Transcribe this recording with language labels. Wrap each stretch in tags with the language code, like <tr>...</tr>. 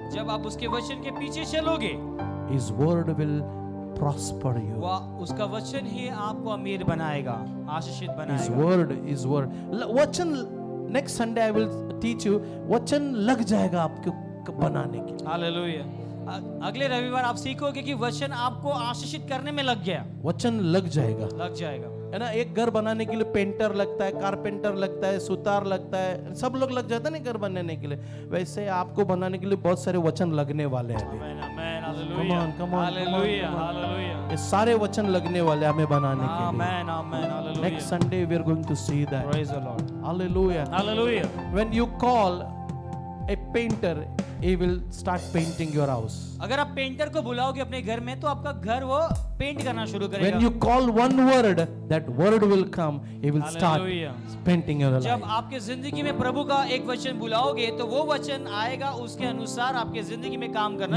<hi>जब आप उसके वचन के पीछे चलोगे,</hi> <en>His word will prosper you.</en> <hi>उसका वचन ही आपको अमीर बनाएगा, आशीषित</hi> <en>His</en> <hi>बनाएगा।</hi> <en>word.</en> <hi>वचन,</hi> <en>next Sunday I will teach you,</en> <hi>वचन लग जाएगा आपको बनाने के लिए। हालेलुया। अगले रविवार आप सीखोगे कि वचन आपको आशीषित करने में लग गया, वचन लग जाएगा, है ना। एक घर बनाने के लिए पेंटर लगता है, कारपेंटर लगता है, सुतार लगता है, सब लोग लग जाता है ना घर बनाने के लिए। वैसे आपको बनाने के लिए बहुत सारे वचन लगने वाले हैं अभी। आमीन, आमीन, hallelujah,</hi> <en>Come on.</en> <hi>Hallelujah, hallelujah, ये सारे वचन लगने वाले हमें बनाने के लिए। आमीन, आमीन, hallelujah.</hi> <en>Next Sunday we are going to see that. Praise the Lord. Hallelujah. Hallelujah. When you call a painter, he will start painting your house.</en> <hi>अगर आप पेंटर को बुलाओगे अपने घर में तो आपका घर वो पेंट करना शुरू करेगा।</hi> <en>When you call one word, that word will come. He will start Hallelujah. painting your</en> <hi>जब</hi> <en>life.</en> <hi>आपके जिंदगी में प्रभु का एक वचन बुलाओगे तो वो वचन आएगा, उसके अनुसार आपके जिंदगी में काम करना</hi>